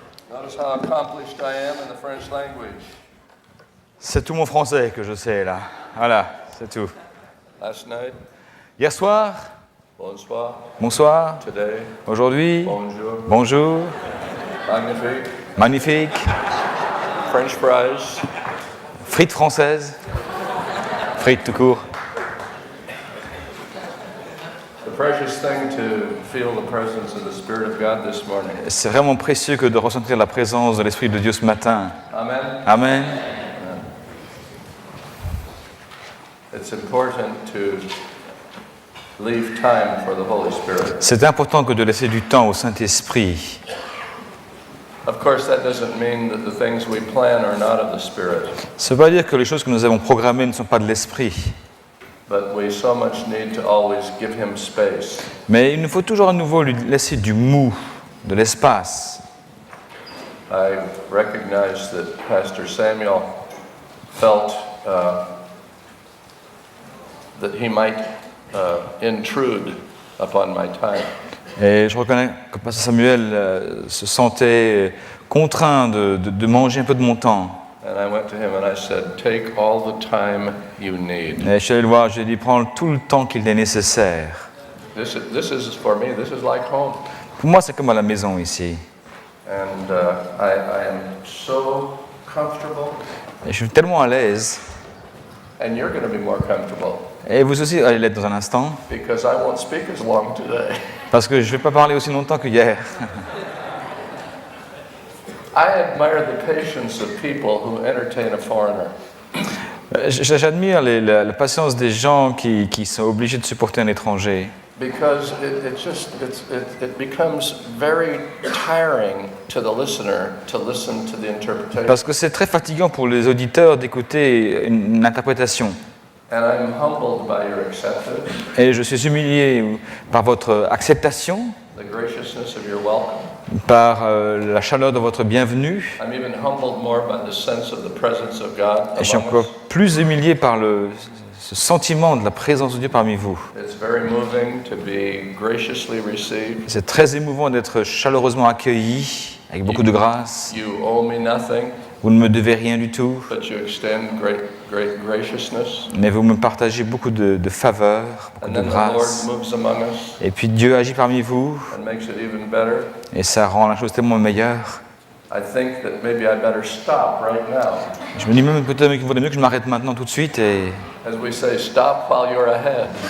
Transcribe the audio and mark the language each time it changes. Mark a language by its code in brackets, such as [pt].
[en] Notice how accomplished I am in the French language. [fr] C'est tout mon français que je sais là. Voilà, c'est tout. [en] Last night, [fr] Hier soir, bonsoir. bonsoir. [en] Today, [fr] Aujourd'hui, bonjour. bonjour. Magnifique. Magnifique. [en] French fries. [fr] Frites françaises. Frites tout court. [en] The precious thing to feel the presence of the Spirit of God this morning. [fr] C'est vraiment précieux que de ressentir la présence de l'Esprit de Dieu ce matin. [en] Amen. [fr] Amen. [en] It's important to leave time for the Holy Spirit. [fr] C'est important que de laisser du temps au Saint-Esprit. [en] Of course, that doesn't mean that the things we plan are not of the Spirit, [fr] Ça ne veut pas dire que les choses que nous avons programmées ne sont pas de l'Esprit. [en] but we so much need to always give Him space. [fr] Mais il nous faut toujours à nouveau lui laisser du mou, de l'espace. [en] I recognize that Pastor Samuel felt that he might intrude upon my time. [fr] Et je reconnais que Pasteur Samuel se sentait contraint de manger un peu de mon temps. [en] And I went to him and I said, take all the time you need. [fr] Et je suis allé le voir, je lui ai dit, prends tout le temps qu'il est nécessaire. [en] This is for me, this is like home. [fr] Pour moi, c'est comme à la maison ici. [en] And I am so comfortable, [fr] Et je suis tellement à l'aise. [en] and you're going to be more comfortable [fr] Et vous aussi allez l'être dans un instant, [en] because I won't speak as long today. [fr] parce que je ne vais pas parler aussi longtemps que hier. [en] I admire the patience of people who entertain a foreigner. [fr] J'admire la patience des gens qui sont obligés de supporter un étranger. [en] Because it becomes very tiring to the listener to listen to the interpretation. [fr] Parce que c'est très fatigant pour les auditeurs d'écouter une interprétation. [en] And I'm humbled by your acceptance, [fr] Et je suis humilié par votre acceptation, [en] the graciousness of your welcome. [fr] par la chaleur de votre bienvenue. [en] I'm even humbled more by the sense of the presence of God [fr] Et je suis [en] among [fr] encore [en] us. [fr] plus humilié par ce sentiment de la présence de Dieu parmi vous. [en] It's very moving to be graciously received. [fr] C'est très émouvant d'être chaleureusement accueilli, avec beaucoup de grâce. [en] You owe me nothing, [fr] Vous ne me devez rien du tout, [en] but you extend great graciousness. [fr] mais vous me partagez beaucoup de faveurs, beaucoup [en] And [fr] de [en] then the Lord [fr] grâce. [en] moves among us [fr] Et puis Dieu agit parmi vous, [en] and makes it even better. [fr] et ça rend la chose tellement meilleure. [en] I think that maybe I better stop right now. [fr] Je me dis même peut-être qu'il vaudrait mieux que je m'arrête maintenant tout de suite et [en] As we say, stop while you're ahead.